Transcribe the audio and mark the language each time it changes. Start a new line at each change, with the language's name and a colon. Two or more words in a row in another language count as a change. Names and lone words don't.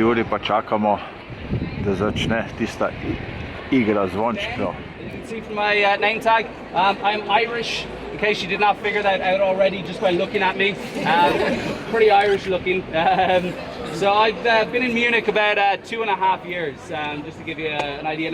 Slovenian: uri pa čakamo, da začne tista igra zvončkov.
English: You can see from my name tag, I'm Irish, in case you did not figure that out already just by looking at me. Pretty Irish looking. So I've been in Munich about 2.5 years, just to give you an idea.